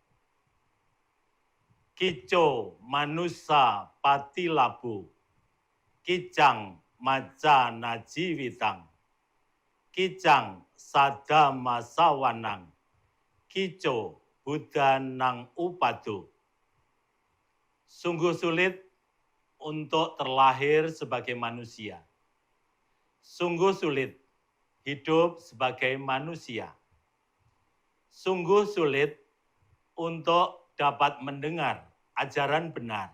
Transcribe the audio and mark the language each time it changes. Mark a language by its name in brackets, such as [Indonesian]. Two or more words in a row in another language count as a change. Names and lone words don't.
[Pali] Kico manusa patilabu, kijang maja najivitang, kijang sadama sawanang, kico budanang upadu. [Indonesian] Sungguh sulit untuk terlahir sebagai manusia. Sungguh sulit hidup sebagai manusia. Sungguh sulit untuk dapat mendengar ajaran benar.